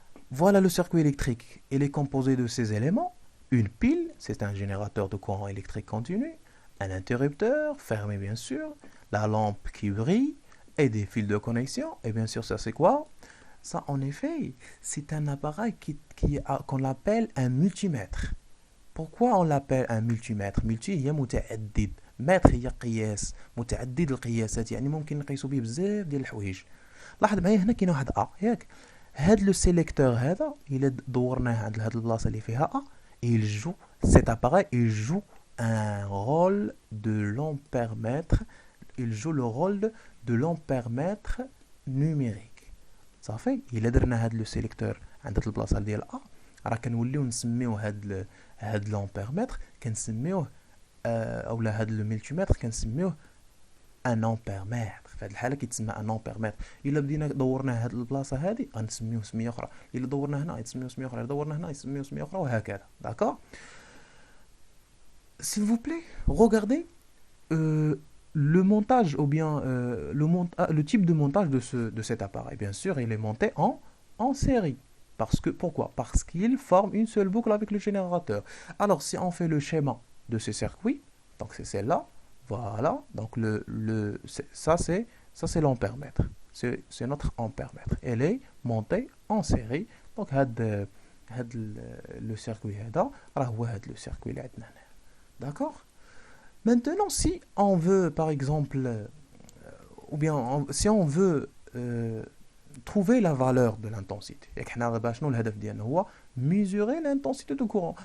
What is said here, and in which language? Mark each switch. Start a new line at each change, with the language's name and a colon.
French: Voilà le circuit électrique. Il est composé de ces éléments. Une pile, c'est un générateur de courant électrique continu. Un interrupteur, fermé bien sûr. La lampe qui brille. Et des fils de connexion. Et bien sûr, ça c'est quoi? Ça, en effet, c'est un appareil qu'on appelle un multimètre. Pourquoi on l'appelle un multimètre?
Arabic: Multi هي متعدد. متر هي قياس متعدد القياسات، يعني ممكن نقيسو به بزاف ديال الحوايج. لاحظ معايا هنا كاين واحد ياك هاد لو سيليكتور هذا الا دورناه عند هاد البلاصه اللي فيها
French: il joue cet appareil il joue un rôle de l'ampèremètre. Il joue le rôle de l'ampèremètre numérique.
Arabic: صافي الا درنا هاد لو سيليكتور عند هاد البلاصه ديال راه كنوليو نسميو هاد لامبيرمتر كنسميوه اولا هاد لو ملتيمتر كنسميوه ان امبيرمتر. في هاد الحاله كيتسمى ان امبيرمتر. الا بدينا دورنا هاد البلاصه هادي غنسميوه سميه اخرى، الا دورنا هنا يتسميوه سميه اخرى، الا دورنا هنا يسميوه سميه اخرى وهكذا.
French: داكور؟ s'il vous plaît regardez le montage ou bien le type de montage de cet appareil. Bien sûr il est monté en série. Pourquoi? Parce qu'il forme une seule boucle avec le générateur. Alors si on fait le schéma de ce circuit, donc c'est celle-là, voilà, donc ça c'est l'ampèremètre, c'est notre ampèremètre. Elle est montée en série.
Arabic: Donc le circuit هذا راه هو هذا le circuit اللي عندنا هنا.
French: D'accord? Maintenant si on veut par exemple ou bien si on veut trouver la valeur de l'intensité.
Arabic: Et حنا باش شنو الهدف ديالنا هو
French: mesurer l'intensité de courant.